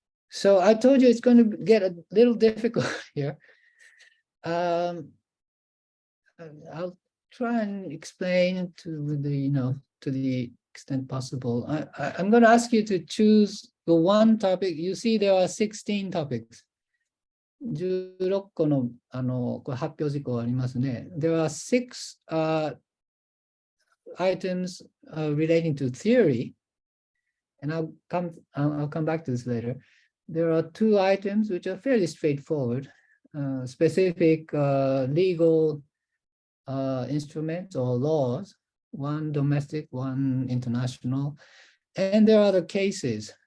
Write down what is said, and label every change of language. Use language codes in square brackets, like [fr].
[en] So I told you it's going to get a little difficult here. I'll try and explain to the extent possible. I'm going to ask you to choose the one topic. You see, there are 16 topics. [ja] 16個のこれ発表事項ありますね。 [en] There are 6 items relating to theory, and I'll come back to this later. There are 2 items which are fairly straightforward, specific legal instruments or laws, one domestic, one international, and there are other cases.